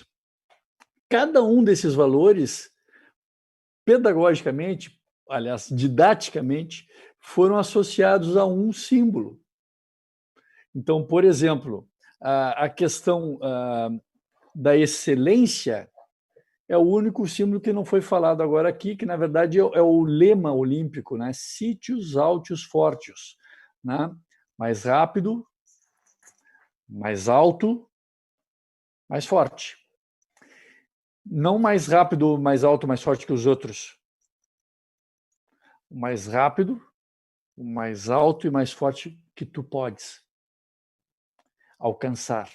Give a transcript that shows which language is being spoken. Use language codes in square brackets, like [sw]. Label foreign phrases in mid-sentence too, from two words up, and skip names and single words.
[pt] Cada um desses valores, pedagogicamente, aliás, didaticamente, foram associados a um símbolo. Então, por exemplo, a questão da excelência é o único símbolo que não foi falado agora aqui, que na verdade é o lema olímpico, né? [la] Sitius altius fortius, [pt] né? Mais rápido, mais alto, mais forte. Não mais rápido, mais alto, mais forte que os outros. O mais rápido, o mais alto e mais forte que tu podes alcançar.